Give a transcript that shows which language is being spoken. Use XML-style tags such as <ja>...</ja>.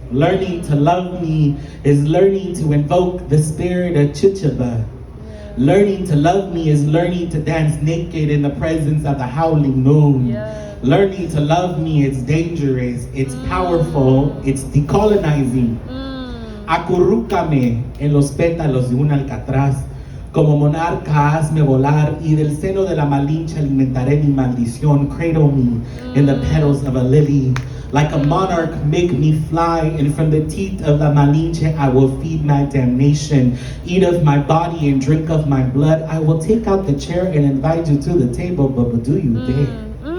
<en>Learning to love me is learning to invoke the spirit of Chichaba. Learning to love me is learning to dance naked in the presence of the howling moon. Learning to love me is dangerous, it's powerful, it's decolonizing.</en> <es>Acurrúcame en los pétalos de un alcatraz. Como monarca, hazme volar, y del seno de la malinche alimentaré mi maldición.</es> <en>Cradle me in the petals of a lily. Like a monarch, make me fly, and from the teeth of la malinche I will feed my damnation. Eat of my body and drink of my blood. I will take out the chair and invite you to the table, but do you dare?</en>